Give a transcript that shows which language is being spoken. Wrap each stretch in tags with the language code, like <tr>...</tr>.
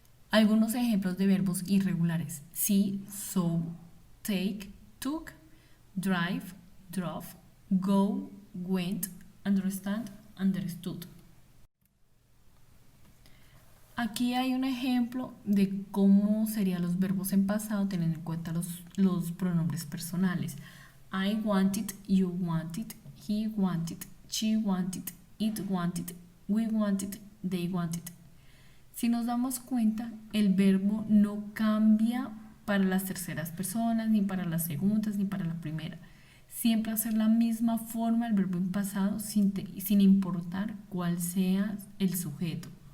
<es>Algunos ejemplos de verbos irregulares: see, saw; take, took; drive, drove; go, went; understand, understood. Aquí hay un ejemplo de cómo serían los verbos en pasado teniendo en cuenta los pronombres personales.</es> <en>I wanted, you wanted, he wanted, she wanted, it wanted, we wanted, they wanted.</en> <es>Si nos damos cuenta, el verbo no cambia para las terceras personas, ni para las segundas, ni para la primera. Siempre hacer la misma forma el verbo en pasado sin importar cuál sea el sujeto.</es>